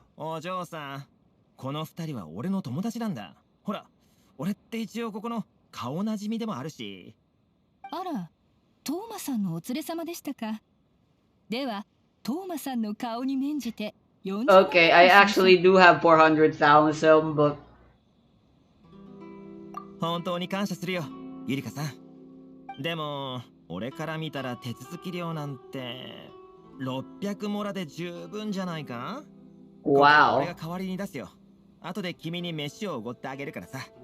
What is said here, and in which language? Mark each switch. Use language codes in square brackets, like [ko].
[ja] お嬢さん、この二人は俺の友達なんだ。ほら、俺って一応ここの顔なじみでもあるし。あら、トーマさんのお連れ様でしたか。では、トーマさんの顔に免じて40万。 [en] Okay, I actually do have 400,000, but [ja] 本当に感謝するよ、ゆりかさん。でも、俺から見たら手続き料なんて600モラで十分じゃないか？ [en] Wow. [ja] 俺が代わりに出すよ。後で君に飯をおごってあげるからさ。